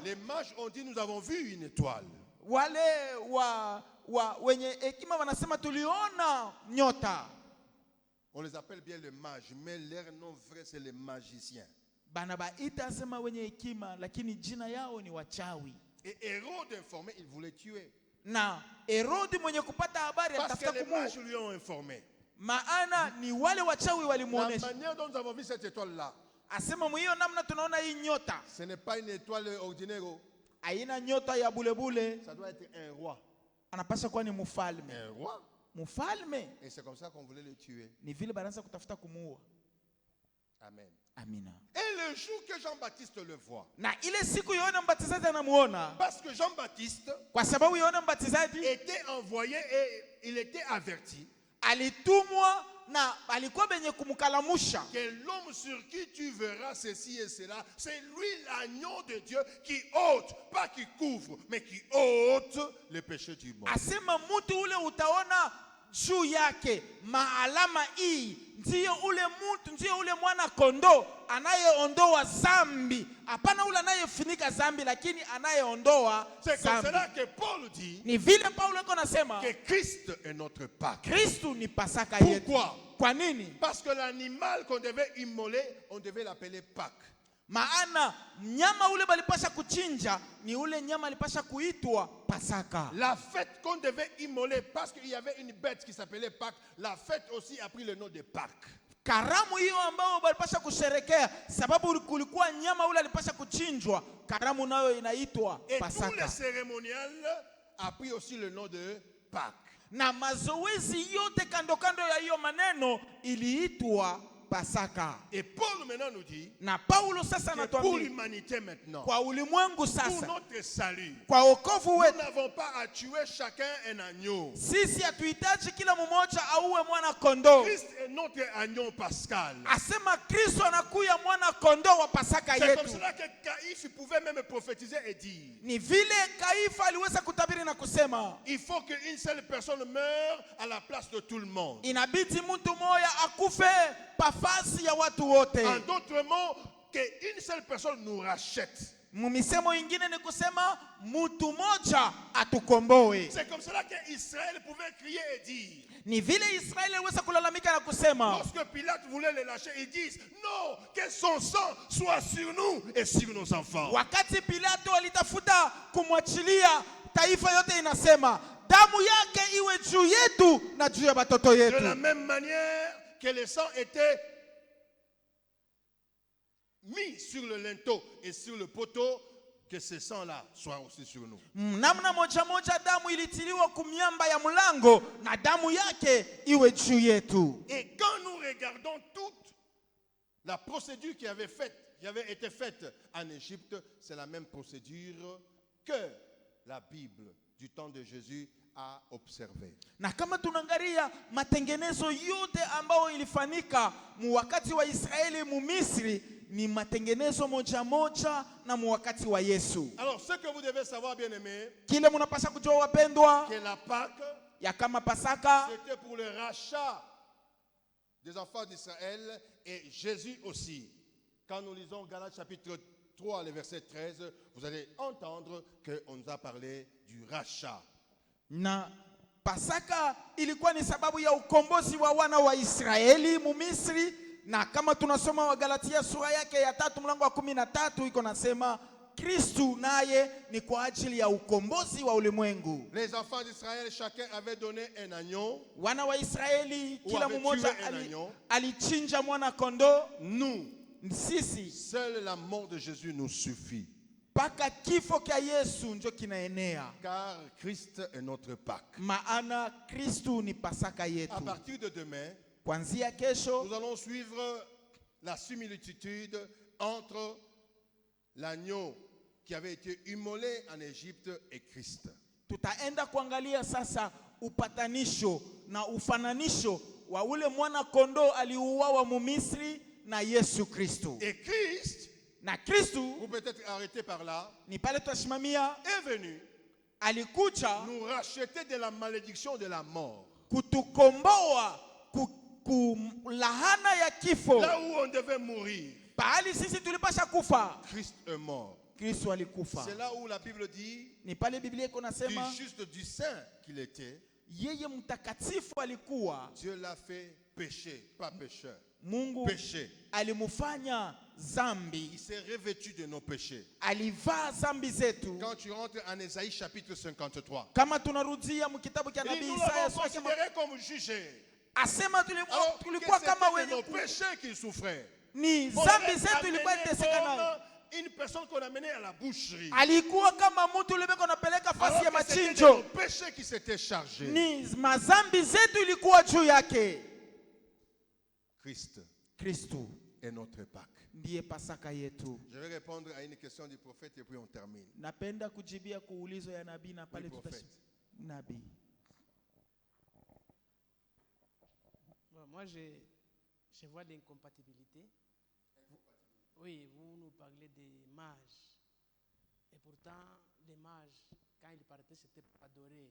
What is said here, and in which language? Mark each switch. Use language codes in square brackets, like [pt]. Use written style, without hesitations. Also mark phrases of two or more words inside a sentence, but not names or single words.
[fr] Les mages ont dit nous avons vu une étoile. [sw] Wale wenye hekima wanasema tuliona nyota. [fr] On les appelle bien les mages, mais leur nom vrai c'est les magiciens. [sw] Bana baita asema wenye hekima lakini jina yao ni wachawi. [fr] Et Hérode informé, il voulait tuer. [sw] Na Herodi mwenye kupata habari atafuta kumuua. [fr] Parce que les mages lui ont informé. [sw] Maana ni wale wachawi walimuonesha. [fr] La manière dont nous avons vu cette étoile là. [sw] Asema mwiyo namna tunaona hii nyota. [fr] Ce n'est pas une étoile ordinaire. [sw] Haina nyota ya bulebule. [fr] Ça doit être un roi. [sw] Anapaswa kuwa ni mfalme. [fr] Un roi. [sw] Mfalme. [fr] Et c'est comme ça qu'on voulait le tuer. [sw] Ni vile baranza kutafuta kumuua. [fr] Amen. [sw] Amina. [fr] Et le jour que Jean-Baptiste le voit. [sw] Na ile siku Yohana Mbatizaji anamuona. [fr] Parce que Jean-Baptiste [sw] kwa sababu Yohana Mbatizaji [fr] était envoyé et il était averti. [sw] Alitumwa na alikuwa benye kumkalamusha. [fr] Que l'homme sur qui tu verras ceci et cela, c'est lui l'agneau de Dieu qui ôte, pas qui couvre, mais qui ôte le péché du monde. [sw] Asema mtu ule utaona juu yake maalama hii ndiyo ule mtu, ndiyo ule mwana kondo anayeondoa zambi. Hapana ule anayefunika zambi lakini anayeondoa zambi. [fr] C'est comme cela que Paul dit. [sw] Ni vile Paulo eko nasema [fr] que Christ est notre Pâque. [sw] Kristo ni Pasaka yetu. [fr] Pourquoi? [sw] Kwa nini? [fr] Parce que l'animal qu'on devait immoler, on devait l'appeler Pâque. [sw] Maana nyama ule balipasha kuchinja ni ule nyama alipasha kuitwa Pasaka. [fr] La fête qu'on devait immoler parce qu'il y avait une bête qui s'appelait Pâques, la fête aussi a pris le nom de Pâques. [sw] Karamu hiyo ambao balipasha kusherekea sababu kulikuwa nyama ule alipasha kuchinjwa, karamu nayo inaitwa Pasaka. [fr] Et tout le cérémonial a pris aussi le nom de Pâques. [sw] Na mazoezi yote kando kando ya hiyo maneno iliitwa Pasaka. [fr] Et Paul maintenant nous dit [sw] na Paulo sasa [fr] que pour l'humanité maintenant, [sw] kwa ulimwengu sasa, [fr] pour notre salut, [sw] kwa wokovu wetu, [fr] nous n'avons pas à tuer chacun un agneau. [sw] Sisi hatuhitaji kila mmoja auwe mwana kondoo. [fr] Christ est notre agneau pascal. [sw] Asema Kristo anakuya mwana kondoo wa Pasaka yetu. [fr] C'est comme cela que Caïphe pouvait même prophétiser et dire. [sw] Ni vile Kaifa aliweza kutabiri na kusema, [fr] il faut qu'une seule personne meure à la place de tout le monde. [sw] Inabidi mtu moja akufe pafasi ya watu wote. [fr] En d'autres mots, qu'une seule personne nous rachète. [sw] Mumisemo ingine ni kusema mtu moja atukomboe. [fr] C'est comme cela que Israël pouvait crier et dire. [sw] Ni vile Israeli aliweza kulalamika na kusema. [fr] Lorsque Pilate voulait les lâcher, ils disent non, que son sang soit sur nous et sur nos enfants. [sw] Wakati Pilato alitafuta kumwachilia, taifa yote inasema damu yake iwe juu yetu na juu ya watoto [fr] De [sw] yetu. [fr] la même manière que le sang était mis sur le linteau et sur le poteau, que ce sang-là soit aussi sur nous. [sw] Namna moja moja damu ilitiliwa kumiamba ya mlango na damu yake iwe juu yetu. [fr] Et quand nous regardons toute la procédure qui avait été faite en Égypte, c'est la même procédure que la Bible du temps de Jésus a observé. [sw] Na kama tunaangalia matengenezo yote ambayo ilifanyika wakati wa Israeli mu Misri, ni matengenezo moja moja na wakati wa Yesu. [fr] Alors ce que vous devez savoir, bien-aimés, [sw] Kile mnapaswa kujua wapendwa, [fr] que la Pâque, [sw] ya kama Pasaka [fr] c'était pour le rachat des enfants d'Israël, et Jésus aussi. Quand nous lisons Galates chapitre 3, le verset 13, vous allez entendre qu'on nous a parlé du rachat. [sw] na Pasaka ilikuwa ni sababu ya ukombozi wa wana wa Israeli mu Misri, na kama tunasoma wa Galatia sura yake ya 3 mlango wa 13 iko nasema Kristu naye ni kwa ajili ya ukombozi wa ulimwengu. [fr] Les enfants d'Israël, chacun avait donné un agneau. [sw] Wana wa Israeli kila [fr] avait [sw] mmoja [fr] tué un agneau. [sw] alichinja mwana kondoo. [fr] Nous, [sw] Sisi [fr] seule la mort de Jésus nous suffit. [sw] paka kifo kya Yesu njo kinaenea, [fr] Car Christ est notre Pâque. [sw] maana Kristu ni Pasaka [fr] À [sw] yetu. [fr] partir de demain, [sw] Kwanzia kesho [fr] nous allons suivre la similitude entre l'agneau qui avait été immolé en Égypte et Christ. [sw] tutaenda kuangalia sasa upatanisho na ufananisho wa ule mwana kondoo aliuawa mu Misri na Yesu Kristu. [fr] Et Christ, [sw] Na Kristu [fr] vous pouvez être arrêté par là, [sw] ni pale tutasimamia, [fr] est venu [sw] alikuja [fr] nous racheter de la malédiction de la mort. [sw] kutukomboa lahana ya kifo. [fr] Là où on devait mourir, [sw] Pahali sisi tulipasha kufa, [fr] Christ est mort. [sw] Kristo alikufa. [fr] C'est là où la Bible dit, [sw] Ni pale Biblia iko [fr] du [sw] nasema [fr] juste, du saint qu'il était, [sw] yeye mtakatifu alikuwa, [fr] Dieu l'a fait pécher, pas pécheur. [sw] Mungu [fr] Péché. [sw] alimufanya zambi, [fr] Il s'est revêtu de nos péchés. [sw] alivaa zambi zetu. [fr] Quand tu rentres en Ésaïe chapitre 53, [sw] Kama tunarudia mkitabu cha [fr] il dit, [sw] nabii [fr] nous [sw] Isaya [fr] l'avons [sw] sura ya [fr] considéré comme jugé. [sw] asema [fr] Alors que [sw] tulikuwa kama [fr] c'était de [sw] wenye [fr] nos péchés qu'il souffrait. [sw] ni [fr] On [sw] zambi [fr] l'avait [sw] zetu ilikuwa [fr] amené [sw] iteseka nayo. [fr] comme une personne qu'on amenait à la boucherie. [sw] Alikuwa kama mtu ulibeko napeleka fasi ya [fr] Alors que c'était de [sw] machinjo, [fr] nos péchés qui s'étaient chargés. [sw] ni mazambi zetu ilikuwa juu yake. [fr] Christ [sw] Kristu [fr] est notre Pâque. [sw] ndiye Pasaka yetu. [fr] Je vais répondre à une question du prophète et puis on termine. [sw] Napenda kujibia kuulizo ya nabii na pale [fr] Oui, prophète. [sw] nabii. [fr] Bon, moi, je vois l'incompatibilité. Oui, vous nous parlez des mages. Et pourtant, les mages, quand ils partaient, c'était pour adorer.